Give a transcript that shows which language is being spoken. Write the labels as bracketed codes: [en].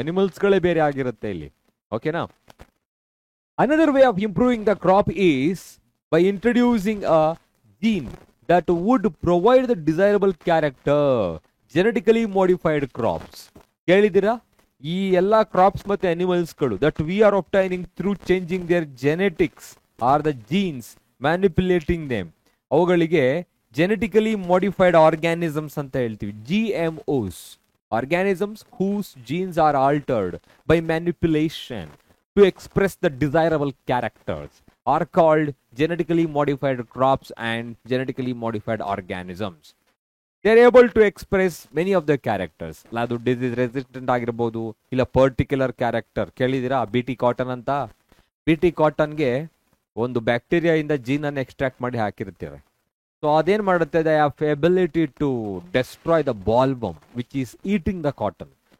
[kn] ಅನಿಮಲ್ಸ್ಗಳೇ ಬೇರೆ ಆಗಿರುತ್ತೆ ಇಲ್ಲಿ. ಓಕೆನಾ? [en] Another way of improving the crop is by introducing a gene that would provide the desirable character, genetically modified crops. [kn] ಕೇಳಿದಿರಾ? ಈ ಎಲ್ಲಾ crops ಮತ್ತೆ ಅನಿಮಲ್ಸ್ಗಳು [en] That we are obtaining through changing their genetics or the genes, manipulating them. ಅವುಗಳಿಗೆ genetically modified organisms [kn] ಅಂತ ಹೇಳ್ತೀವಿ, [en] GMOs, organisms whose genes are altered by manipulation to express the desirable characters are called genetically modified crops and genetically modified organisms. They are able to express many of the characters. [kn] ಅದು disease resistant ಆಗಿರ್ಬೋದು, ಇಲ್ಲ particular character. ಕೇಳಿದಿರಾ BT cotton ಅಂತ? BT ಕಾಟನ್ಗೆ ಒಂದು bacteria ಇಂದ gene ಅನ್ನು extract ಮಾಡಿ ಹಾಕಿರ್ತಾರೆ. So ಅದೇನ್ ಮಾಡುತ್ತೆ, [en] They have ability to destroy the bollworm which is eating the cotton.